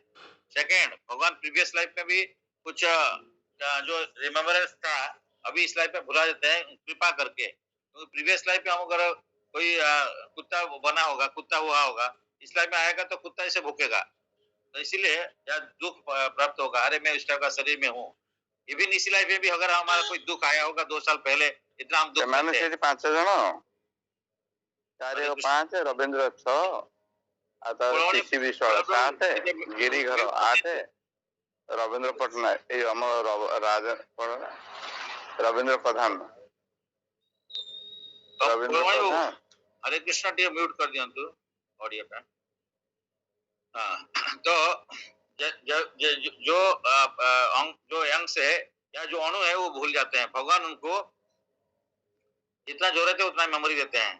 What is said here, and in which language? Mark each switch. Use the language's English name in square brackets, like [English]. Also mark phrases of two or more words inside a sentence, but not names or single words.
[Hindi] सेकेंड, भगवान [English] previous life [Hindi] में भी कुछ जो रिमेम्बरेंस था अभी इस लाइफ में भुला देते हैं कृपा करके। तो [English] previous life [Hindi] में हम अगर कोई कुत्ता बना होगा, कुत्ता हुआ होगा, इस लाइफ में आएगा तो कुत्ता इसे भूकेगा, तो इसीलिए या दुख प्राप्त होगा, अरे मैं इस टाइप का शरीर में हूँ। इवन इसी लाइफ में भी अगर हमारा कोई दुख आया होगा 2 साल पहले, इतना हम दुख [Odia] ସେମାନେ ସେଠି 5 ଜଣ, 4 5 ରବୀନ୍ଦ୍ର 6 ଆଉ ତାର ଶିଶି ବିଶ୍ୱାଳ 7 ଗିରି ଘର 8 ରବୀନ୍ଦ୍ର ପଟ୍ଟନାୟକ ଏଇ ଆମ ରବୀନ୍ଦ୍ର ପ୍ରଧାନ रविंद्र प्रधान। [Hindi] हरे कृष्णा टी म्यूट कर दिया तू ऑडियो पे। हाँ, तो जो अंश है या जो अणु है वो भूल जाते हैं, भगवान उनको जितना जरूरत है उतना मेमोरी देते हैं।